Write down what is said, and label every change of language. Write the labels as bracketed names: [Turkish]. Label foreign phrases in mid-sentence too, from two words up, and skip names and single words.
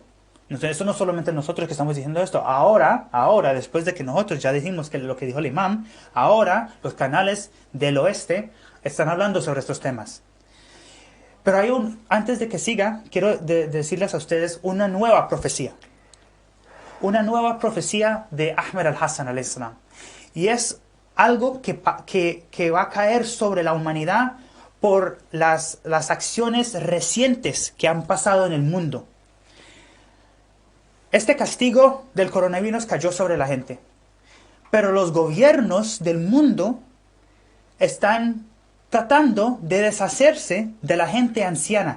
[Spanish] Entonces, esto no solamente nosotros que estamos diciendo esto. Ahora, después de que nosotros ya dijimos que lo que dijo el imam, ahora los canales del oeste están hablando sobre estos temas. Pero antes de que siga, quiero decirles a ustedes una nueva profecía. Una nueva profecía de Ahmed al-Hassan [Arabic] عليه السلام. [Spanish] Y es algo que va a caer sobre la humanidad por las acciones recientes que han pasado en el mundo. Este castigo del coronavirus cayó sobre la gente. Pero los gobiernos del mundo están tratando de deshacerse de la gente anciana.